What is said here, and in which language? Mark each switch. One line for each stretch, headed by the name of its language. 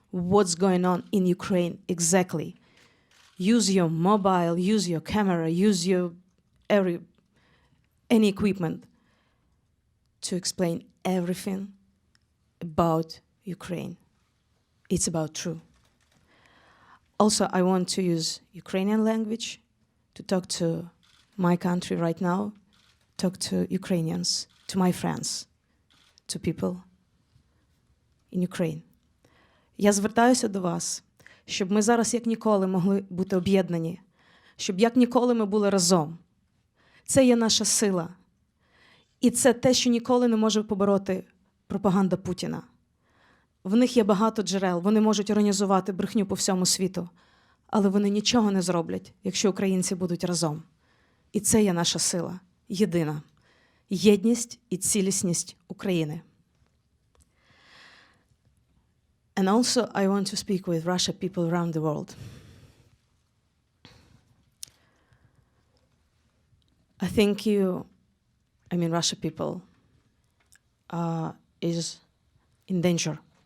English: What's going on in Ukraine exactly? Use your mobile, use your camera, use your any equipment to explain everything about Ukraine. It's about true. Also, I want to use Ukrainian language to talk to my country right now, talk to Ukrainians, to my friends, to people in Ukraine.
Ukrainian: Я звертаюся до вас, щоб ми зараз як ніколи могли бути об'єднані, щоб як ніколи ми були разом. Це є наша сила. І це те, що ніколи не може побороти пропаганда Путіна. В них є багато джерел, вони можуть організувати брехню по всьому світу, але вони нічого не зроблять, якщо українці будуть разом. І це є наша сила, єдина. Єдність і цілісність України.
English: And also I want to speak with Russian people around the world. I think Russian people is in danger.